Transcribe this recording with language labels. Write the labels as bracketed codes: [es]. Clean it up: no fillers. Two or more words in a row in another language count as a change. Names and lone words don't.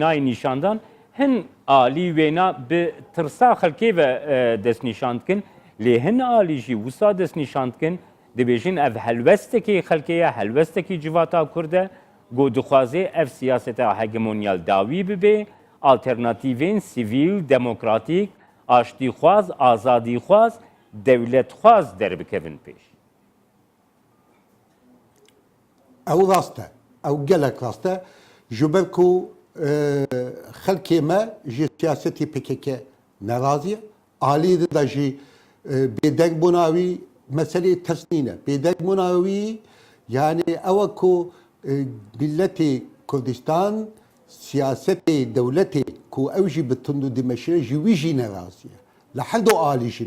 [ku] nayê nîşandan hin alî wêna bi tirsa xelkê ve destnîşan dikin lê hin alî jî wisa destnîşan dikin dibêjin ev helwestekî xelkê ye helwestekî civata Kurd e got dixwaze ev siyaseta hegemonyal dawî bibe alternatîvên sivîl demokratîk aştîxwaz azadîxwaz dewletxwaz derbikevin pêş او راسته او gelek raste ji ber ku xelkê me ji siyasetê PKK neraziye alî de jî bêdengbûna wî meselê tesnîn e bêdengbûna wî yani ew ku milletê Kurdistan siyasetê dewletê ku ew jî bi tund û dimeşire ji wî jî neraziye li herd û alî jî